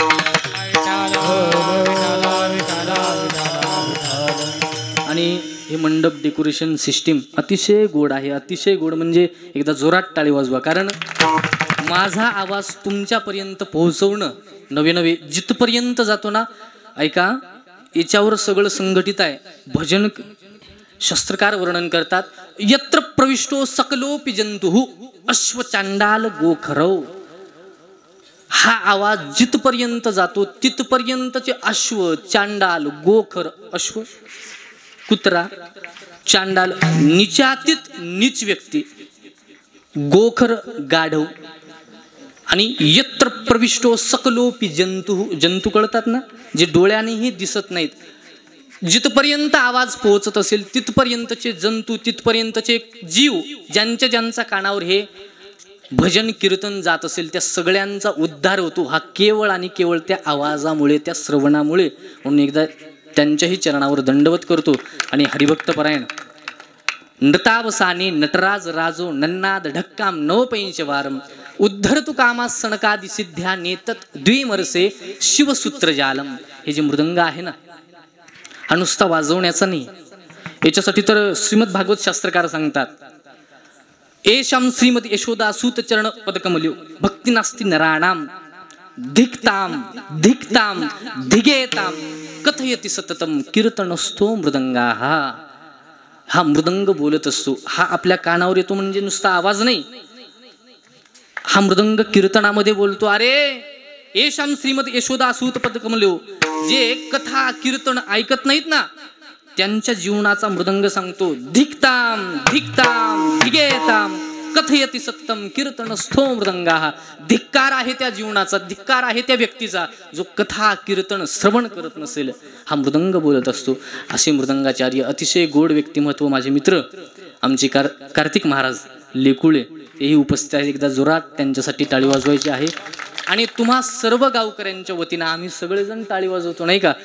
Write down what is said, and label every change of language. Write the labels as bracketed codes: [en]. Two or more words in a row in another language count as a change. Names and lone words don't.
[mr] आणि हे मंडप [en] decoration system [mr] अतिशय गोड आहे, अतिशय गोड. म्हणजे एकदा जोरात टाळी वाजवा, कारण माझा आवाज तुमच्यापर्यंत पोहोचवणं नवे जिथपर्यंत जातो ना, ऐका, याच्यावर सगळं संघटित आहे. भजन शास्त्रकार वर्णन करतात, [sa] यत्र प्रविष्टो सकलोपि जंतुः अश्व चांडाल गोखरव. [mr] हा आवाज जिथपर्यंत जातो तिथपर्यंतचे अश्व, चांडाल, गोखर, अश्व, कुत्रा, चांडाल, नीचातीत नीच व्यक्ती, गोखर गाढव, आणि [sa] यत्र प्रविष्टो सकलोपि जंतु, [mr] जंतू कळतात ना, जे डोळ्यानेही दिसत नाहीत, जिथपर्यंत आवाज पोहोचत असेल तिथपर्यंतचे जंतू, तिथपर्यंतचे जीव, ज्यांच्या कानावर हे भजन कीर्तन जात असेल त्या सगळ्यांचा उद्धार होतो, हा केवळ आणि केवळ त्या आवाजामुळे, त्या श्रवणामुळे. म्हणून एकदा त्यांच्याही चरणावर दंडवत करतो. [sa] आणि हरिभक्तपरायण नृतावसाने नटराज राजो नन्नाद ढक्काम नवपैंचवारम उद्धरतु कामास सणकादि सिद्ध्या नेतत द्विमरसे शिवसूत्रजालम. [mr] हे जे मृदंग आहे ना, हा नुसता वाजवण्याचा नाही, याच्यासाठी तर श्रीमद भागवत शास्त्रकार सांगतात, [sa] एषाम श्रीमद यशोदा सूत चरण पदकमल्यो भक्ती नास्ति नराणाम धिक्ताम धिक्ताम धिगेताम कथयति सततम कीर्तनस्थो मृदंगा. [mr] हा मृदंग बोलत असतो, हा आपल्या कानावर येतो, म्हणजे नुसता आवाज नाही, हा मृदंग कीर्तनामध्ये बोलतो. अरे [sa] एषाम श्रीमद यशोदा सूत पदकमल्यो, [mr] जे कथा कीर्तन ऐकत नाहीत ना, त्यांच्या जीवनाचा मृदंग सांगतो, [sa] धिक्ताम धिक्ताम धिगेताम कथयति सत्यम कीर्तनस्थो मृदंगा. [mr] धिक्कार आहे त्या जीवनाचा, धिक्कार आहे त्या व्यक्तीचा जो कथा कीर्तन श्रवण करत नसेल. हा मृदंग बोलत असतो. असे मृदंगाचार्य, अतिशय गोड व्यक्तिमत्व, माझे मित्र आमचे कार्तिक महाराज लेकुळे, तेही उपस्थित आहेत. एकदा जोरात त्यांच्यासाठी टाळी वाजवायची आहे. आणि तुम्हा सर्व गावकऱ्यांच्या वतीनं आम्ही सगळेजण टाळी वाजवतो नाही का.